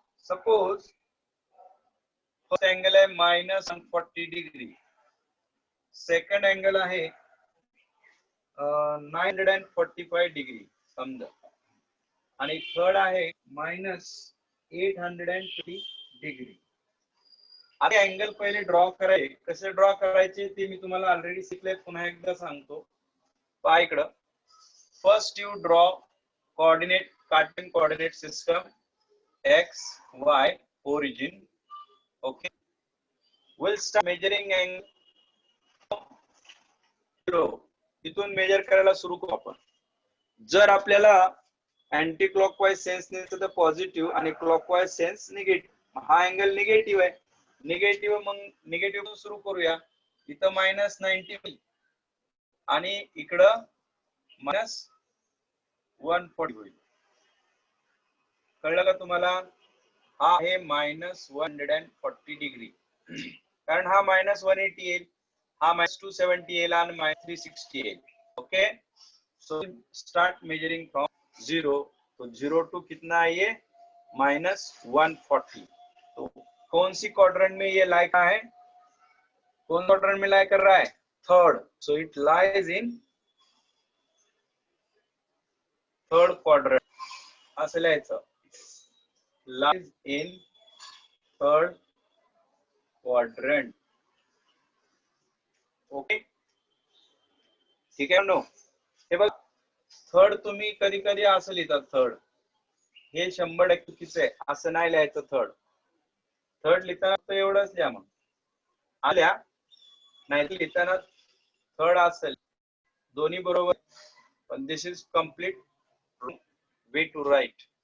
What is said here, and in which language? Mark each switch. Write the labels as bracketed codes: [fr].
[mr] Suppose first angle आहे -140 degree, second angle आहे 945 degree समजा, आणि थर्ड आहे -820 डिग्री. आता अँगल पहिले ड्रॉ करायचे. कसे ड्रॉ करायचे ते मी तुम्हाला ऑलरेडी शिकले, पुन्हा एकदा सांगतो. पहा इकडं, [en] First you draw coordinate Cartesian coordinate system x y origin. Okay, we'll start measuring angle 0. [mr] इथून मेजर करायला सुरू करू आपण. जर आपल्याला अँटी क्लॉकवाईज सेन्स नेचं तर पॉझिटिव्ह आणि क्लॉकवाईज सेन्स निगेटिव्ह. हा अँगल निगेटिव्ह आहे, निगेटिव्ह मग निगेटिव्ह सुरू करूया. इथं -90 आणि इकडं -140 होईल. कळलं का तुम्हाला? हा आहे -140 डिग्री, कारण हा -180 येईल, हा -270 येईल आणि -360 येईल. [en] Okay, so start measuring from 0. [hi] तो 0 टू कितना है ये -140. तो कौन सी क्वाड्रेंट में ये लाई का है, कौन क्वाड्रेंट में लाई कर रहा है? Third. [en] So it lies in third quadrant. [mr] असं लिहायचं, [en] lies in third quadrant. [mr] Okay, ठीक आहे नो. हे बघ, थर्ड तुम्ही कधी कधी असं लिहितात थर्ड, हे 100% चुकीचं आहे. असं नाही लिहायचं थर्ड. थर्ड लिहिताना तर एवढंच लिहा, मग आल्या नाही लिहिताना थर्ड असेल, दोन्ही बरोबर, पण [en] This is complete way to right.